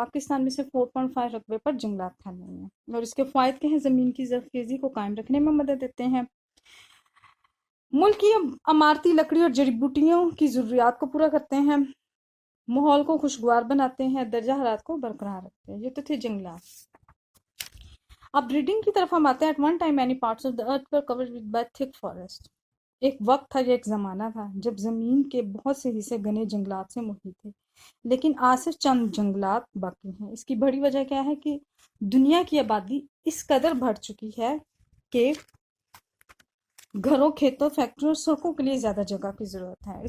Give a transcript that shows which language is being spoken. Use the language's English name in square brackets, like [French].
[Urdu] پاکستان میں سے 4.5 رقبے پر جنگلات پھیلے ہوئے ہیں اور اس کے فوائد کے ہیں: زمین کی زرخیزی کو قائم رکھنے میں مدد دیتے ہیں، ملک کی عمارتی لکڑی اور جڑی بوٹیوں کی ضروریات کو پورا کرتے ہیں، ماحول کو خوشگوار بناتے ہیں، درجہ حرارت کو برقرار رکھتے ہیں. یہ تو تھے جنگلات. اب ریڈنگ کی طرف ہم آتے ہیں. [English] At one time many parts of the earth were covered with by thick forest. [Urdu] ایک وقت تھا، یہ ایک زمانہ تھا جب زمین کے بہت سے حصے گھنے جنگلات سے محیط تھے، لیکن آج صرف چند جنگلات باقی ہیں. اس کی بڑی وجہ کیا ہے کہ دنیا کی آبادی اس قدر بڑھ چکی ہے کہ گھروں، کھیتوں، فیکٹریوں اور سڑکوں کے لیے زیادہ جگہ کی ضرورت ہے.